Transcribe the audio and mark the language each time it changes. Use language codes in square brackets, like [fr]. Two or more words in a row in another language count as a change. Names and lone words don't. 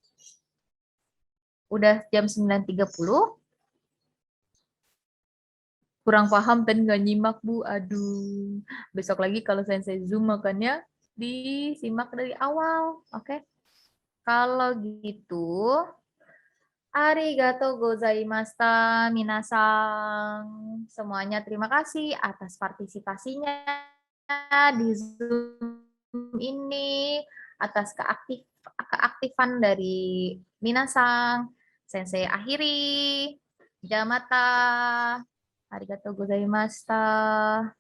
[id] Udah jam 9.30. Kurang paham dan nggak nyimak, Bu. Aduh. Besok lagi kalau sensei Zoom makannya disimak dari awal. Oke. Kalau gitu, [ja] ありがとう ございました、みなさん. [id] Semuanya terima kasih atas partisipasinya di Zoom ini, atas keaktifan dari minasang. Sensei akhiri. Jamata. [ja] ありがとう ございました.